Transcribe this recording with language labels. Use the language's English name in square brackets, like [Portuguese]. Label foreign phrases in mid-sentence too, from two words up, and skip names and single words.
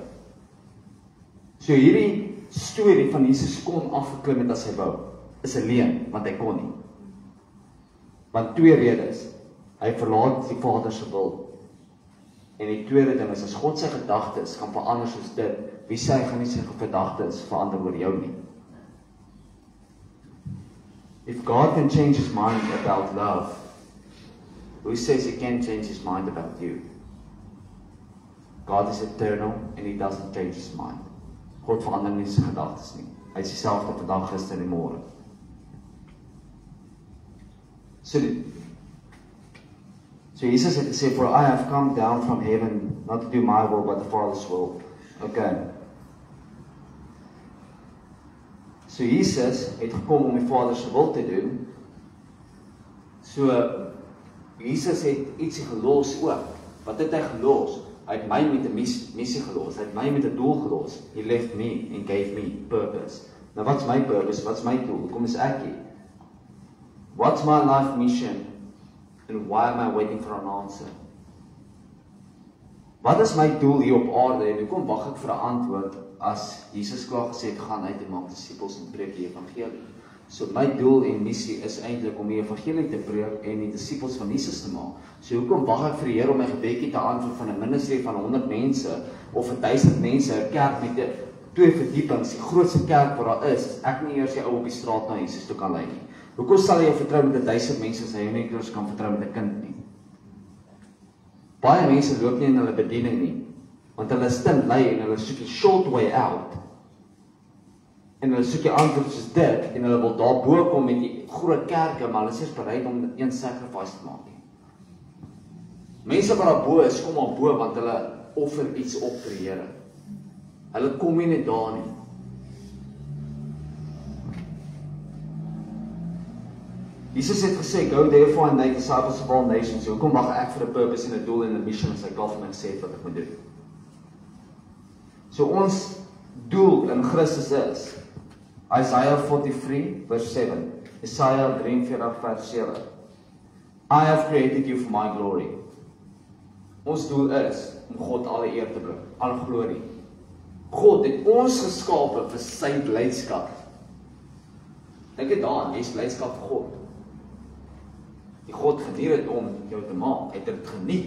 [Afrikaans] So hierdie storie van Jesus kon afgeklim het as hy wou, is 'n leuen, want hy kon nie. Want twee redes. Hy verlaat die Vader se wil. En die tweede ding is, as God sy gedagtes gaan verander soos dit, wie sê hy gaan nie sy gedagtes verander oor jou nie. [English] If God can change his mind about love, who says he can't change his mind about you? God is eternal and he doesn't change his mind. [Afrikaans] God verander nie sy gedagtes nie. Hy is dieselfde vandag, gister en môre. So Jesus het gesê, [English] for I have come down from heaven, not to do my will, but the Father's will. [Afrikaans] Okay. So Jesus het gekom om die Vader se wil te doen. So Jesus het ietsie gelos ook. Wat het hy gelos? Hy het my met 'n missie gelos. Hy het my met 'n doel gelos. [English] He left me and gave me purpose. [Afrikaans] Nou wat's my purpose? Wat's my doel? Hoekom is ek hier? [English] What's my life mission? And why am I waiting for an answer? [Afrikaans] Wat is my doel hier op aarde en hoekom wag ek vir 'n antwoord as Jesus klaar gesê het gaan uit en maak disippels en preek die evangelie? So my doel en missie is eintlik om die evangelie te preek en die disippels van Jesus te maak. So hoekom wag ek vir die Here om my gebedjie te antwoord van 'n ministerie van 100 mense of 1000 mense, 'n kerk met 2 verdiepings, die grootste kerk wat daar is ek nie eers die ou op die straat na Jesus toe kan lei nie. Hoekom sal jy vertrou met 1000 mense as jy nie eers kan vertrou met 'n kind nie? Baie mense loop nie in hulle bediening nie, want hulle is te lui en hulle soek die [English] short way out. [Afrikaans] En hulle soek die antwoord soos dit, en hulle wil daarbo kom met die groot kerke, maar hulle is nie bereid om een sacrifice te maak nie. Mense wat daarbo is, kom daarbo, want hulle offer iets op vir die Here. Hulle kom nie net daar nie. Jesus het gesê, [English] go therefore and make disciples of all nations. [Afrikaans] So hoekom wag ek vir 'n purpose en 'n doel en 'n mission as hy klaar vir my gesê het wat ek moet doen? So ons doel in Christus is Isaiah 43 vers 7, Isaiah 43 vers 7. [English] I have created you for my glory. [Afrikaans] Ons doel is om God alle eer te bring, alle glorie. God het ons geskape vir sy blydskap. Dink dit daaraan, jy is blydskap vir God. Die God geniet dit om jou te maak, hy het dit geniet.